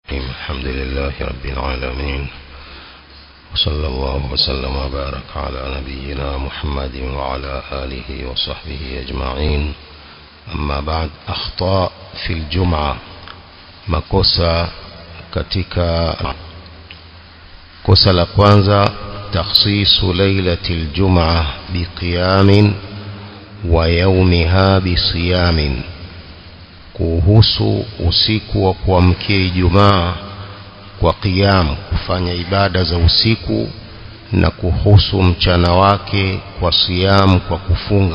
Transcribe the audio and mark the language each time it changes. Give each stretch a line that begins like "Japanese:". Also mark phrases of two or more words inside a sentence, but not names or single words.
Arabic: الحمد لله رب العالمين، وصلى الله وسلم وبارك على نبينا محمد وعلى آله وصحبه أجمعين. أما بعد، أخطاء في الجمعة،
Swahili: makosa katika kosa la kwanza
Arabic: تخصيص ليلة الجمعة بقيام ويومها بصيام,
Swahili: kuhusu usiku wa kuamkia Ijumaa kwa qiyam, kufanya ibada za usiku, na kuhusu mchana wake kwa siyam, kwa kufunga.